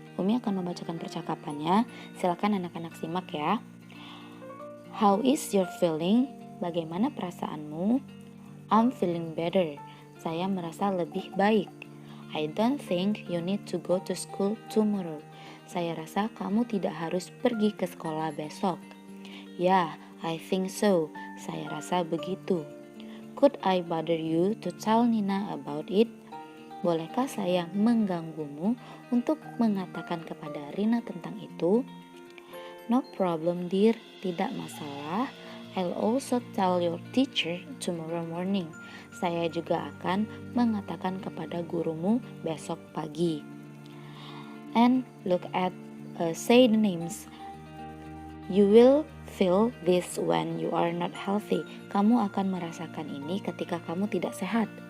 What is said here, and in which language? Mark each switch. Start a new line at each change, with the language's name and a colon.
Indonesian: Umi akan membacakan percakapannya. Silakan anak-anak simak ya.
English: How is your feeling?
Indonesian: Bagaimana perasaanmu?
English: I'm feeling better.
Indonesian: Saya merasa lebih baik.
English: I don't think you need to go to school tomorrow.
Indonesian: Saya rasa kamu tidak harus pergi ke sekolah besok.
English: Yeah, I think so.
Indonesian: Saya rasa begitu.
English: Could I bother you to tell Nina about it?
Indonesian: Bolehkah saya mengganggumu untuk mengatakan kepada Rina tentang itu?
English: No problem dear,
Indonesian: tidak masalah.
English: I'll also tell your teacher tomorrow morning.
Indonesian: Saya juga akan mengatakan kepada gurumu besok pagi.
English: And look at say the names. You will feel this when you are not healthy.
Indonesian: Kamu akan merasakan ini ketika kamu tidak sehat.